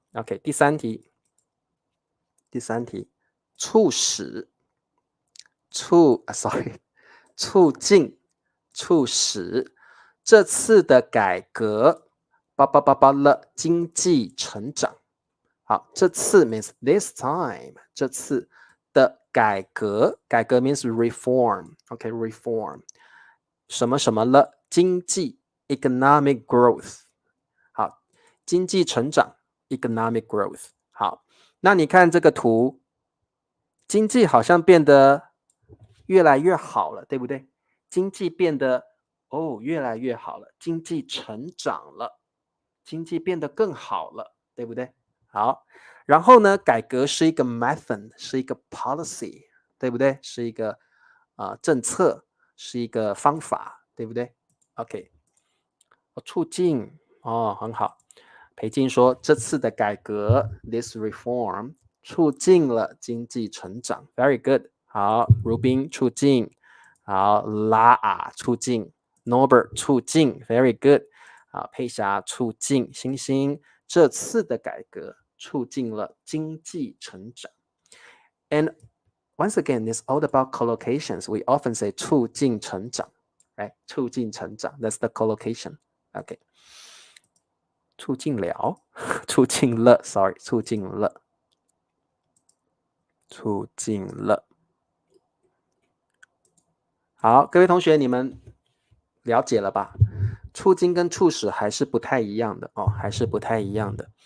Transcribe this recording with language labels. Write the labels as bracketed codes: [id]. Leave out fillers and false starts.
[zh] OK， 第三题，促使，促进，促使这次的改革了经济成长。好，这次 [en] means this time， [zh] 这次的改革 [en] means reform， [zh] OK reform， 什么什么了经济 [en] economic growth。 [zh] 好，经济成长 [en] economic growth。 [zh] 好，那你看这个图，经济好像变得越来越好了，对不对？经济变得越来越好了，经济成长了，经济变得更好了，对不对？好，然后呢，改革是一个 method， 是一个 policy， 对不对？是一个政策，是一个方法，对不对 ？OK， 促进很好。裴静说这次的改革 [en] this reform [zh] 促进了经济成长 ， [en] very good。 [zh] 好，如宾促进，好，拉啊促进 ，Norbert 促进 ， [en] very good。 [zh] 好，佩霞促进，星星这次的改革促进了经济成长。 [en] And once again, it's all about collocations. We often say 促进成长 ，right？促进成长 ，that's the collocation. [zh] OK， 促进了，促进了 ，sorry， 促进了，促进了。好，各位同学，你们了解了吧？促进跟促使还是不太一样的哦，还是不太一样的。